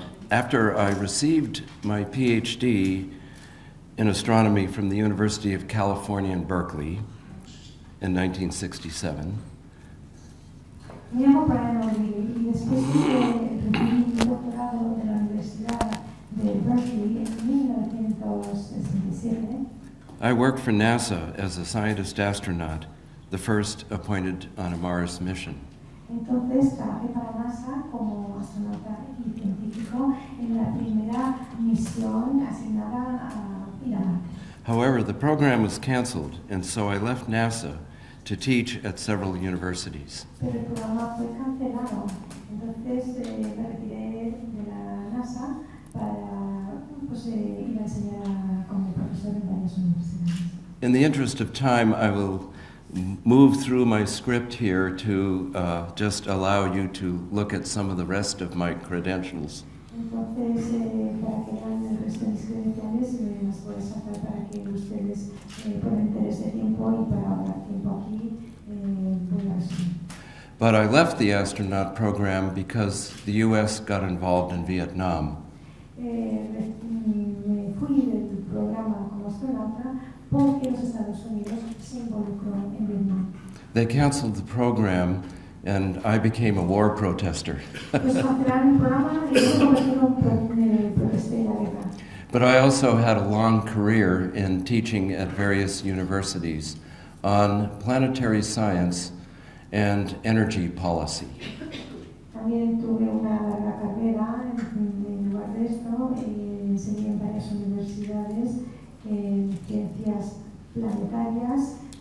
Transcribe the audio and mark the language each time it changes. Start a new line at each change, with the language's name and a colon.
English: After I received my PhD in astronomy from the University of California in Berkeley in 1967,
Spanish: Me llamo Brian O'Leary y después de recibir mi doctorado de la Universidad de Berkeley en 1967,
English: I worked for NASA as a scientist astronaut, the first appointed on a Mars mission.
Spanish: entonces trabajé para NASA como astronauta y científico en la primera misión asignada a ir a Marte.
English: However, the program was canceled, and so I left NASA to teach at several universities.
Spanish: Pero el programa fue cancelado, entonces me retiré de la NASA para ir a enseñar como profesor en varias universidades.
English: In the interest of time, I will move through my script here to just allow you to look at some of the rest of my credentials.
Spanish: Entonces, para que vean el resto de mis credenciales, me las voy a sacar para que ustedes, por el interés de tiempo y para ahorrar tiempo aquí, voy a resumir.
English: But I left the astronaut program because the U.S. got involved in Vietnam.
Spanish: Me fui del programa como astronauta porque los Estados Unidos se involucró en Vietnam.
English: They canceled the program, and I became a war protester.
Spanish: Pues cancelaron el programa y yo me convertí en protesté en la guerra.
English: But I also had a long career in teaching at various universities on planetary science and energy policy.
Spanish: También tuve una larga carrera en lugar de esto, enseñé en varias universidades en ciencias planetarias,